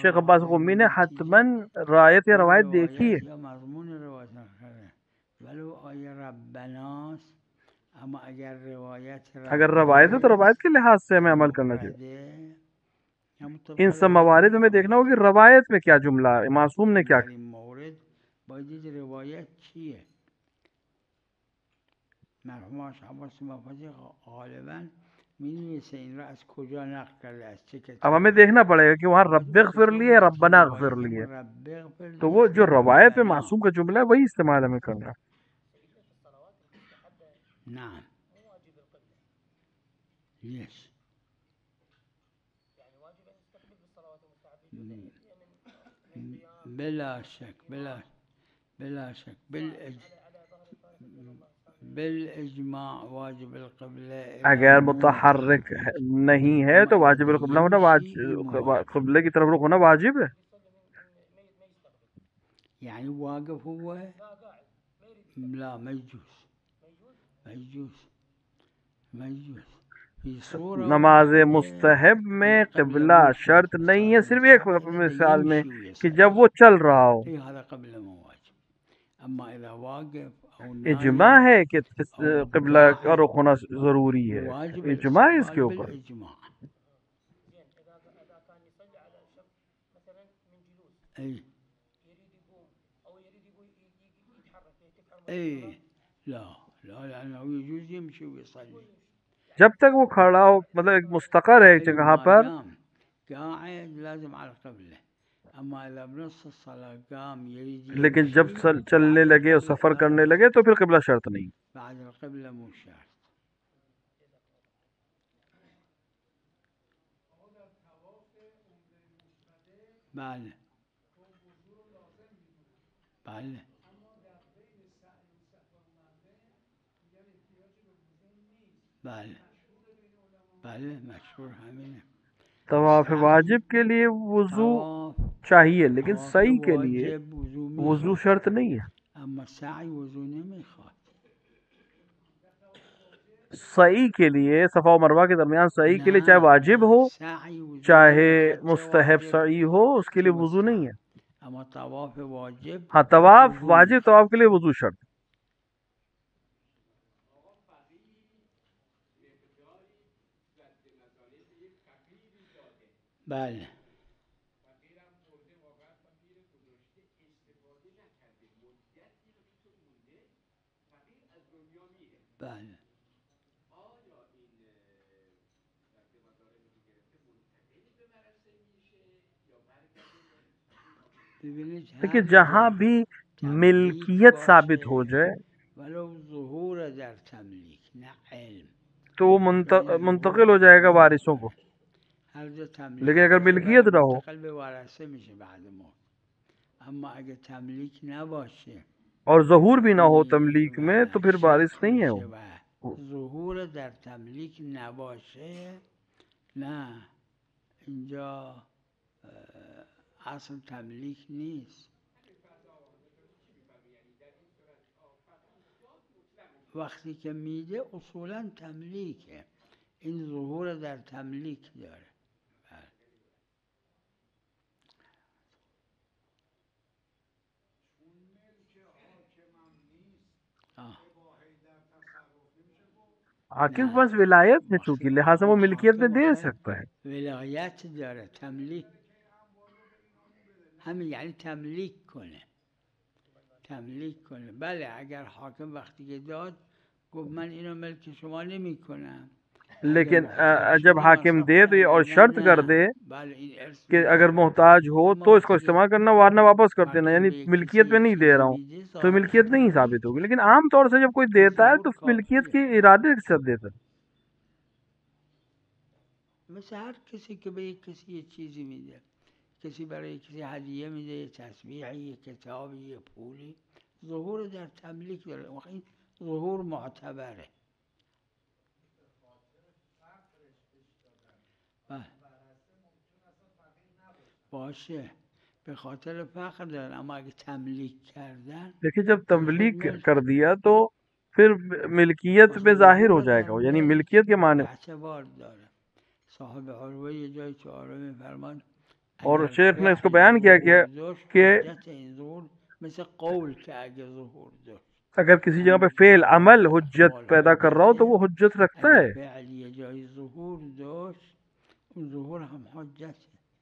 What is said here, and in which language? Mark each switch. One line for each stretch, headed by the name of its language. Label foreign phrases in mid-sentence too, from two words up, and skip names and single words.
Hindi: शेख
Persian: الله
Hindi: अब्बास
Persian: علیه
Hindi: क़ुमी
Persian: به
Hindi: ने
Persian: نتیجه
Hindi: हतमन रायत या
Persian: یا
Hindi: रवायत देखी है.
Persian: روایت یا مضمون روایت آخره ولو آیه ربناست اما اگر روایت
Hindi: अगर रवायत है तो
Persian: ربه
Hindi: रवायत के लिहाज से हमें अमल करना चाहिए.
Persian: مفرده همون
Hindi: इन
Persian: طبق
Hindi: सब
Persian: روایت
Hindi: मवारिद में देखना
Persian: نباشه
Hindi: होगा कि रवायत में क्या जुमला है, मासूम ने क्या
Persian: در این مورد باید دید روایت چیه مرحوم عباس مفاجی غالبا می‌نویسه این را از کجا نقل کرده، از چه
Hindi: अब हमें
Persian: کتابی.
Hindi: देखना पड़ेगा कि वहाँ रब
Persian: البته
Hindi: इग़फिर लिए
Persian: کتاب
Hindi: रब्बना
Persian: دیگه
Hindi: इग़फिर
Persian: وایس،
Hindi: लिए,
Persian: اما
Arabic: رب اغفر
Hindi: तो वो जो
Persian: اسم
Hindi: रवायत में
Persian: مبتلا.
Hindi: मासूम का जुमला है वही इस्तेमाल हमें करना.
Arabic: نعم. ليش؟ بلا شك بلا شك بالإجماع واجب القبلة
Hindi: अगर
Arabic: إلى
Hindi: मुतहर्रिक
Arabic: متحرك.
Hindi: नहीं है
Arabic: أما
Hindi: तो
Arabic: إذا
Hindi: वाजिब क़िबला होना,
Arabic: بيمشي مواجب.
Hindi: क़िबले की तरफ रुख होना वाजिब है.
Arabic: يعني واقف هو؟ لا ما يجوز، ما يجوز، ما يجوز. في صورة
Hindi: नमाज
Arabic: واحدة
Hindi: मुस्तहब में
Arabic: القبلة
Hindi: क़िबला
Arabic: مو
Hindi: शर्त
Arabic: شرط
Hindi: नहीं है,
Arabic: صلاة
Hindi: सिर्फ एक
Arabic: المستحب إذا بده
Hindi: मिसाल में
Arabic: يمشي
Hindi: कि जब
Arabic: ويصلي،
Hindi: वो चल रहा हो.
Arabic: هي هذا قبلة مو واجب. أما إذا واقف أو
Hindi: इजमा
Arabic: نايم
Hindi: है कि
Arabic: أو
Hindi: क़िबला का
Arabic: قاعد
Hindi: रुख होना ज़रूरी है,
Arabic: واجب
Hindi: इजमा है इसके
Arabic: الاستقبال
Hindi: ऊपर.
Arabic: بالإجماع. أي أي لا لا، لأنه يجوز يمشي ويصلي.
Hindi: जब तक वो खड़ा हो, मतलब एक मुस्तकर है एक
Arabic: أي
Hindi: जगह
Arabic: ما
Hindi: पर,
Arabic: دام قاعد لازم على القبلة. أما إذا بنص الصلاة قام يريد
Hindi: लेकिन जब
Arabic: يمشي
Hindi: चलने
Arabic: بعد
Hindi: लगे और
Arabic: القبلة
Hindi: सफ़र
Arabic: لا
Hindi: करने
Arabic: لا،
Hindi: लगे तो फिर क़िबला शर्त नहीं.
Arabic: بعد القبلة مو شرط.
Persian: بله بله بله بله مشهور همینه.
Hindi: तवाफ़
Persian: سعی
Hindi: वाजिब के लिए वुज़ू
Persian: طواف
Hindi: चाहिए, लेकिन
Persian: طواف
Hindi: सही के लिए
Persian: واجب وضو
Hindi: वुज़ू
Persian: میخواد،
Hindi: शर्त नहीं है.
Persian: اما سعی وضو نمیخواد.
Hindi: सही के लिए सफ़ा और मरवा के दरमियान सही के लिए चाहे
Persian: نه
Hindi: वाजिब
Persian: نه
Hindi: हो
Persian: سعی وضو
Hindi: चाहे
Persian: نمیخواد، چه
Hindi: मुस्तहब
Persian: واجب
Hindi: सही हो, उसके
Persian: چه
Hindi: लिए वुज़ू नहीं
Persian: مستحب.
Hindi: है.
Persian: اما طواف واجب
Hindi: हाँ, तवाफ
Persian: وضو
Hindi: वाजिब
Persian: میخواد.
Hindi: तवाफ के लिए वुज़ू शर्त.
Persian: بله بله. ببینید
Hindi: देखिए
Persian: هر
Hindi: जहाँ
Persian: جا
Hindi: भी
Persian: تملیک
Hindi: मिल्कियत साबित हो
Persian: باشه
Hindi: जाए
Persian: ولو ظهور در تملیک نه علم،
Hindi: तो वो
Persian: یعنی
Hindi: मुंतकिल
Persian: ظهور
Hindi: हो जाएगा
Persian: علم
Hindi: वारिसों को.
Persian: باشه. هر جا
Hindi: लेकिन
Persian: تملیک
Hindi: अगर
Persian: باشه
Hindi: मिल्कियत
Persian: ولی
Hindi: ना हो
Persian: منتقل به ورثه میشه بعد موت. اما اگه تملیک نباشه
Hindi: और ज़हूर भी ना हो तमलीक में तो
Persian: و
Hindi: फिर वारिस
Persian: شک
Hindi: नहीं है
Persian: بشه
Hindi: वो.
Persian: و ظهور در تملیک نباشه، نه اینجا اصل تملیک نیست. وقتی که میده اصولا تملیکه، این ظهور در تملیک داره. بله. آه.
Hindi: हाकिम के
Persian: نه
Hindi: पास विलायत है चूंकि,
Persian: وقتی
Hindi: लिहाजा वो
Persian: اما
Hindi: मिल्कियत में
Persian: حاکم
Hindi: दे
Persian: آخه
Hindi: सकता है.
Persian: ولایت داره، تملیک همین یعنی تملیک کنه، تملیک کنه. بله اگر حاکم وقتی که داد گفت من اینو ملک شما نمی کنم، اگر
Hindi: लेकिन
Persian: محتاج
Hindi: जब
Persian: شدی
Hindi: हाकिम
Persian: مصرف
Hindi: दे
Persian: کن،
Hindi: तो ये
Persian: اگر
Hindi: और
Persian: نه
Hindi: शर्त कर
Persian: نه.
Hindi: दे
Persian: بله این ارث
Hindi: कि
Persian: میشه.
Hindi: अगर मोहताज हो
Persian: اما
Hindi: तो इसको
Persian: وقتی که
Hindi: इस्तेमाल करना, वरना वापस कर देना,
Persian: حاکم
Hindi: यानी
Persian: به کسی
Hindi: मिल्कियत में
Persian: یک
Hindi: नहीं दे
Persian: چیزی
Hindi: रहा हूँ
Persian: میده
Hindi: तो
Persian: ظاهر
Hindi: मिल्कियत नहीं साबित होगी.
Persian: تملیکه.
Hindi: लेकिन आम तौर से जब कोई
Persian: این
Hindi: देता है
Persian: ظهور
Hindi: तो मिल्कियत
Persian: کافیه.
Hindi: के इरादे के साथ देता है.
Persian: مثل هر کسی که به یک کسی یک چیزی میده، کسی برای کسی هدیه میده، یه تسبیحی، یه کتابی، یه پولی، ظهور در تملیک داره. این ظهور معتبره. بله باشه، به خاطر فقر دارن، اما اگه تملیک کردن
Hindi: देखिए जब
Persian: این شد
Hindi: तमलीक
Persian: ملک.
Hindi: कर दिया तो फिर मिल्कियत
Persian: پس
Hindi: में जाहिर हो
Persian: ظهور در
Hindi: जाएगा वो, यानी
Persian: ملک
Hindi: मिल्कियत के माने.
Persian: اعتبار داره. صاحب عروه یه جای تو عروه میفرمان
Hindi: और
Persian: اگر
Hindi: शेख ने इसको
Persian: فعل
Hindi: बयान किया
Persian: ظهور داشت
Hindi: कि
Persian: حجت این ظهور مثل قول که اگه ظهور داشت.
Hindi: अगर किसी जगह पे
Persian: هم
Hindi: फेल
Persian: تمام
Hindi: अमल हुज्जत
Persian: افعال
Hindi: पैदा कर रहा हो तो
Persian: حجته،
Hindi: वो हुज्जत रखता
Persian: اگه
Hindi: है.
Persian: فعل یه جای ظهور داشت اون ظهور هم حجته.